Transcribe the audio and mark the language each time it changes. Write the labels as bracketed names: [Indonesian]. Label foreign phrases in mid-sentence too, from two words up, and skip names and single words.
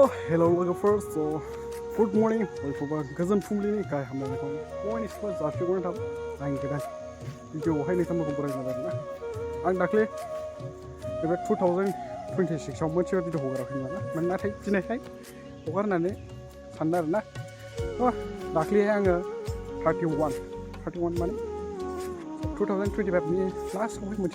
[English] Hello logophers, so good morning. [Bodo] Boibw Gwdan Bwswrni Boikwu Bw जासिगोन थाब आं गोदान भिडिअ'आवहाय नोंथांमोनखौ बरायनो आरोना आं दाख्लै बे 2026 आव मोनसे भिडिअ हगाराखैमोन आरोना नाथाय दिनैहाय हगारनानै सानदों आरोना दाख्लैहाय आङो 31 माने 2025 नि लास्टआवहाय मोनसे